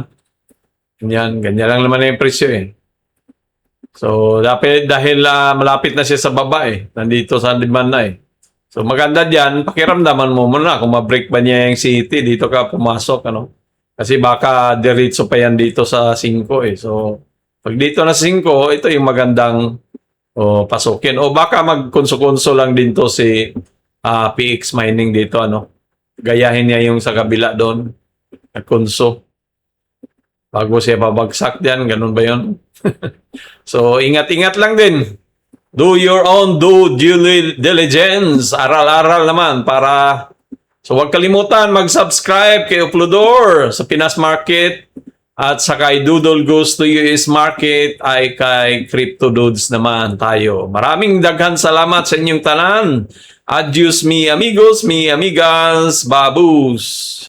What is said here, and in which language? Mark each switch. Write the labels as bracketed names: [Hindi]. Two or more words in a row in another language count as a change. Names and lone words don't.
[Filipino] Ganyan lang naman yung presyo So, dahil malapit na siya sa baba nandito sa demand na So, maganda diyan, pakiramdaman mo muna kung ma-break ba niya yung CT, dito ka pumasok, Kasi baka diretso pa yan dito sa 5 So, pag dito na 5, ito yung magandang pasukin. O baka mag-konso-konso lang din to si PX Mining dito, Gayahin niya yung sa kabila doon, konso. Bago siya babagsak diyan, ganun ba yun? So, ingat-ingat lang din. [English] Do your own due diligence. [Filipino] Aral-aral naman para... So, huwag kalimutan mag-subscribe kay Uplodor sa Pinas Market at sa kay Doodle Goes to US Market ay kay Crypto Dudes naman tayo. [Cebuano] Maraming daghan salamat sa inyong tanan. [Spanish] Adios mi amigos, mi amigas, babus.